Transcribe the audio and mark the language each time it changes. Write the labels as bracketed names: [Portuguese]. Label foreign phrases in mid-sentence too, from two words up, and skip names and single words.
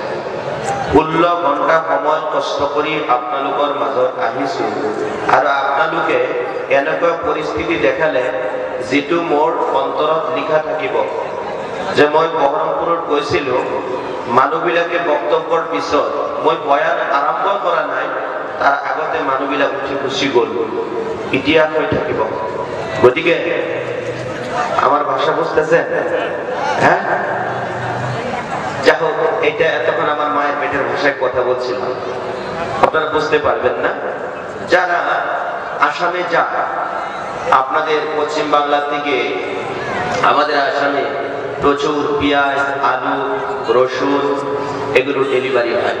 [Assamese] 16 ঘণ্টা সময় কষ্ট কৰি আপোনালোকৰ মাজত আহিছোঁ, আৰু আপোনালোকে এনেকুৱা পৰিস্থিতি দেখালে যিটো মোৰ অন্তৰত লিখা থাকিব যে মই বহৰমপুৰত গৈছিলোঁ, মানুহবিলাকে বক্তব্যৰ পিছত মই বয়ান আৰম্ভ কৰা নাই, তাৰ আগতে মানুহবিলাক উঠি গুচি গ'ল, ইতিহাস হৈ থাকিব। [Bangla] গতিকে আমার ভাষা বুঝতেছেন? হ্যাঁ, যাই হোক, এটা এতক্ষণ আমার মায়ের পেটের ভাষায় কথা বলছিলাম, আপনারা বুঝতে পারবেন না। যারা আসামে যায় আপনাদের পশ্চিম বাংলা থেকে আমাদের আসামে প্রচুর পেঁয়াজ, আলু, রসুন এগুলো ডেলিভারি হয়।